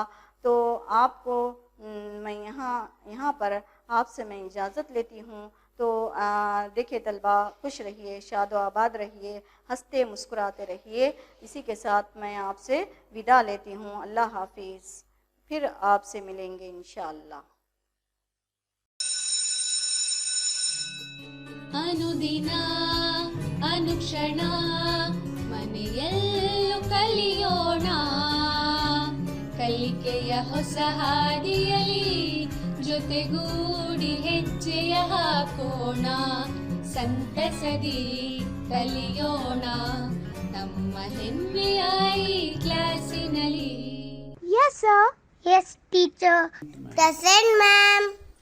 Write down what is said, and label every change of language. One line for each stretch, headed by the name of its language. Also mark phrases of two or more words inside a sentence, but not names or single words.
Urdu: تو آپ کو میں یہاں پر آپ سے میں اجازت لیتی ہوں. تو دیکھیے طلبہ، خوش رہیے، شاد و آباد رہیے، ہنستے مسکراتے رہیے. اسی کے ساتھ میں آپ سے ودا لیتی ہوں. اللہ حافظ. پھر آپ سے ملیں گے انشاءاللہ.
Kannada: ಅನುದಿನ ಅನುಕ್ಷಣ ಮನೆಯಲ್ಲೂ ಕಲಿಯೋಣ, ಕಲಿಕೆಯ ಹೊಸ ಹಾದಿಯಲಿ ಜೊತೆಗೂಡಿ ಹೆಜ್ಜೆಯ ಹಾಕೋಣ, ಸಂತಸದಿ ಕಲಿಯೋಣ ನಮ್ಮ ಹೆಮ್ಮೆಯ ಈ ಕ್ಲಾಸಿನಲ್ಲಿ.
English: Yes, sir. Yes, teacher. Present, ma'am.